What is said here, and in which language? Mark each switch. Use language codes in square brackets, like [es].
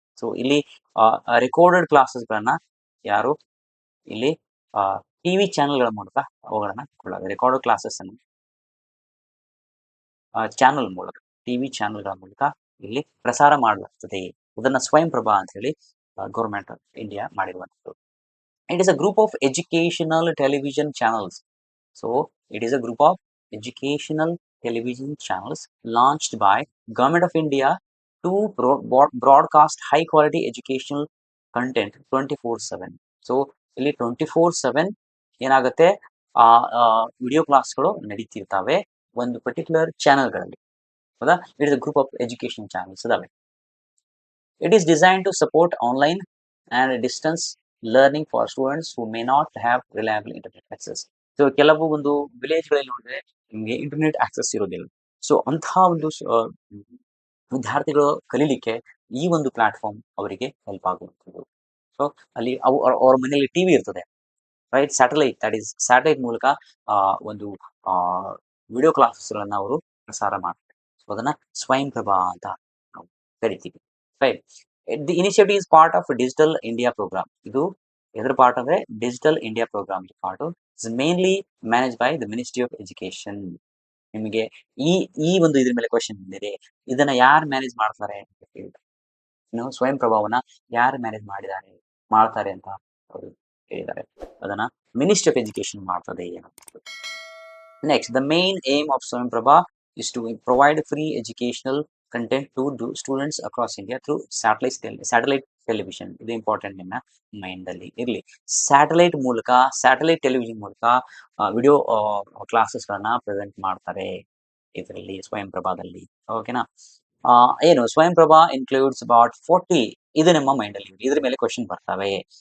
[kn] So ಇಲ್ಲಿ recorded ಕ್ಲಾಸಸ್ಗಳನ್ನ ಯಾರು ಇಲ್ಲಿ ಟಿವಿ ಚಾನೆಲ್ಗಳ ಮೂಲಕ ಅವುಗಳನ್ನ ಕೊಳ್ಳೋದು. ರೆಕಾರ್ಡೆಡ್ ಕ್ಲಾಸಸ್ ಅನ್ನು ಚಾನೆಲ್ ಮೂಲಕ, ಟಿವಿ ಚಾನೆಲ್ಗಳ ಮೂಲಕ ಇಲ್ಲಿ ಪ್ರಸಾರ ಮಾಡಲಾಗ್ತದೆ. ಅದನ್ನ ಸ್ವಯಂ ಪ್ರಭಾ ಅಂತ ಹೇಳಿ ಗೌರ್ಮೆಂಟ್ ಆಫ್ ಇಂಡಿಯಾ ಮಾಡಿರುವಂಥದ್ದು. [en] It is a group of educational television channels. So it is a group of educational television channels launched by Government of India to broadcast high quality educational content 24/7. [kn] So ಇಲ್ಲಿ 24/7 ಏನಾಗುತ್ತೆ, video ಕ್ಲಾಸ್ಗಳು ನಡೀತಿರ್ತವೆ ಒಂದು particular ಚಾನೆಲ್ಗಳಲ್ಲಿ, ಹೌದಾ? [en] it is a group of education channels [kn] ಇದಾವೆ. [en] It is designed to support online and distance learning for students who may not have reliable internet access. [kn] So ಕೆಲವು ಒಂದು ವಿಲೇಜ್ಗಳಲ್ಲಿ ನೋಡಿದ್ರೆ ನಿಮಗೆ ಇಂಟರ್ನೆಟ್ ಆಕ್ಸೆಸ್ ಇರೋದಿಲ್ಲ. ಸೊ ಅಂತಹ ಒಂದು ವಿದ್ಯಾರ್ಥಿಗಳು ಕಲೀಲಿಕ್ಕೆ ಈ ಒಂದು ಪ್ಲಾಟ್ಫಾರ್ಮ್ ಅವರಿಗೆ ಹೆಲ್ಪ್ ಆಗುವಂಥದ್ದು. ಸೊ ಅಲ್ಲಿ ಅವ್ರ ಮನೆಯಲ್ಲಿ ಟಿವಿ ಇರ್ತದೆ, right? Satellite, that is satellite ಮೂಲಕ ಒಂದು ವಿಡಿಯೋ ಕ್ಲಾಸಸ್ಗಳನ್ನ ಅವರು ಪ್ರಸಾರ ಮಾಡ್ತಾರೆ. ಸೊ ಅದನ್ನ ಸ್ವಯಂ ಪ್ರಭಾ ಅಂತ ನಾವು ಕರಿತೀವಿ, right? [en] The initiative is part of digital India program. [kn] ಇದು ಎದ್ರ ಪಾರ್ಟ್ ಅಂದ್ರೆ digital India program part. [en] It's mainly manage by the ministry of education. [kn] ನಿಮಗೆ ಈ ಒಂದು ಇದ್ರ ಮೇಲೆ ಕ್ವಶನ್ ಬಂದಿದೆ, ಇದನ್ನ ಯಾರು ಮ್ಯಾನೇಜ್ ಮಾಡ್ತಾರೆ ಅಂತ ಕೇಳಿದ್ರೆ, ಇನ್ನು ಸ್ವಯಂ ಪ್ರಭಾವನ ಯಾರು ಮ್ಯಾನೇಜ್ ಮಾಡ್ತಾರೆ ಅಂತ ಅವರು ಹೇಳಿದ್ದಾರೆ. ಅದನ್ನ ಮಿನಿಸ್ಟ್ರಿ ಆಫ್ ಎಜುಕೇಶನ್ ಮಾಡ್ತದೆ ಅನ್ನೋದು. [en] Next, the main aim of Swayam Prabha is to provide free educational content to students across India through satellite television. [kn] ಇದು ಇಂಪಾರ್ಟೆಂಟ್, ನಿಮ್ಮ ಮೈಂಡ್ ಅಲ್ಲಿ ಇರಲಿ. ಸ್ಯಾಟಲೈಟ್ ಮೂಲಕ, ಸ್ಯಾಟಲೈಟ್ ಟೆಲಿವಿಷನ್ ಮೂಲಕ ವಿಡಿಯೋ ಕ್ಲಾಸಸ್ಗಳನ್ನ ಪ್ರೆಸೆಂಟ್ ಮಾಡ್ತಾರೆ ಇದರಲ್ಲಿ, ಸ್ವಯಂ ಪ್ರಭಾದಲ್ಲಿ. ಓಕೆನಾ? ಏನು ಸ್ವಯಂ ಪ್ರಭಾ ಇನ್ಕ್ಲೂಡ್ಸ್ ಅಬೌಟ್ 40, ಇದು ನಿಮ್ಮ ಮೈಂಡ್ ಅಲ್ಲಿ ಇದ್ರ ಮೇಲೆ ಕ್ವಶನ್ ಬರ್ತವೆ.